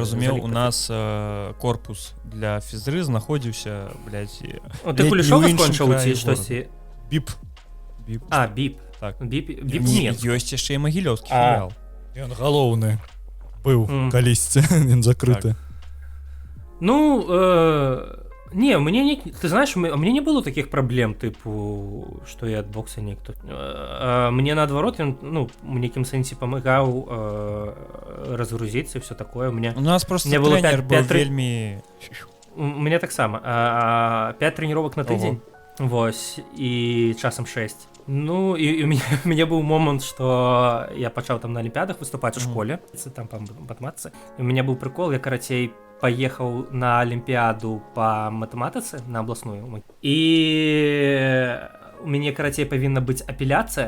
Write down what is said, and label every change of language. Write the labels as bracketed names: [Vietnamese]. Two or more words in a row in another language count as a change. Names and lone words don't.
[Belarusian] ты разумеў, залік у нас корпус для фізры знаходзіўся, блядь, Ты Кулішова скончыў ці штосьці? Біп. Біп. Так. Біп Не, не. ёсць яшчэ і магілёўскі філіал. Ён галоўны быў калісьці, ён закрыты. [Russian] Ну, не, ты знаешь, мне не было таких проблем, типу, что я от бокса никто. Мне наоборот, ну, в неким сенсе помогал разгрузиться и все такое. У нас просто тренер был вельми... У меня так само. 5 тренировок на тыдзень. [Belarusian] Вось, і часам 6. Ну, і у мяне быў момант, што я пачаў там на алімпіядах выступаць у школе, там па матэматыцы. І у мяне быў прыкол, я карацей паехаў на алімпіяду па матэматыцы, на абласную. І у мяне карацей павінна быць апеляцыя.